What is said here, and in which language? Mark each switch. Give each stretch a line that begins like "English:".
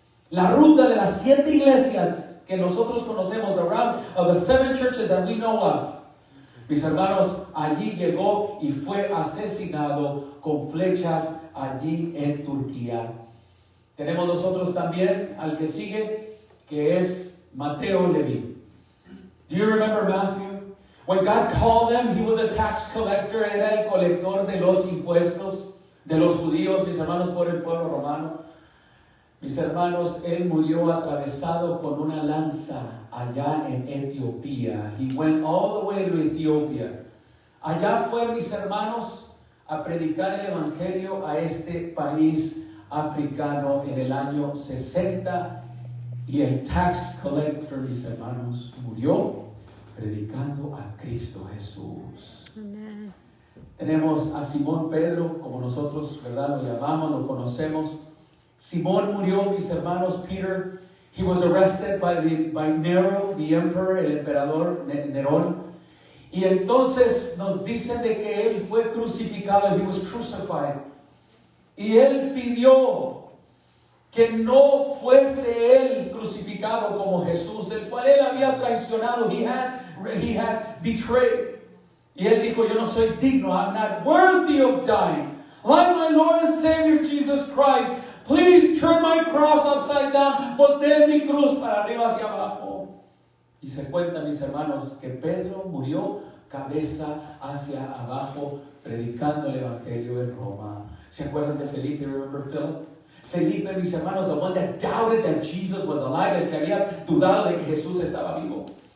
Spanish: La ruta de las 7 iglesias que nosotros conocemos,
English: the route of the 7 churches that we know of.
Spanish: Mis hermanos, allí llegó y fue asesinado con flechas allí en Turquía. Tenemos nosotros también al que sigue, que es Mateo Leví.
English: Do you remember Matthew? When God called him, he was a tax collector.
Spanish: Era el colector de los impuestos de los judíos, mis hermanos, por el pueblo romano. Mis hermanos, él murió atravesado con una lanza allá en Etiopía.
English: He went all the way to Ethiopia.
Spanish: Allá fue, mis hermanos, a predicar el evangelio a este país africano en el año 60. Y el tax collector, mis hermanos, murió predicando a Cristo Jesús. Amen. Tenemos a Simón Pedro, como nosotros, ¿verdad?, lo llamamos, lo conocemos. Simón murió, mis hermanos.
English: Peter, he was arrested by Nero, the emperor,
Spanish: el emperador Nerón. Y entonces nos dicen de que él fue crucificado.
English: He was crucified.
Spanish: Y él pidió que no fuese él crucificado como Jesús, el cual él había traicionado.
English: He had betrayed.
Spanish: Y él dijo, yo no soy digno,
English: I'm not worthy of dying. Like my Lord and Savior Jesus Christ, please turn my cross upside down.
Spanish: Volteen mi cruz para arriba hacia abajo. Y se cuenta, mis hermanos, que Pedro murió cabeza hacia abajo, predicando el Evangelio en Roma. ¿Se acuerdan de Felipe?
English: Remember Philip?
Spanish: Felipe, mis hermanos,
English: the one that doubted that Jesus was alive,
Spanish: el que había dudado de que Jesús estaba vivo.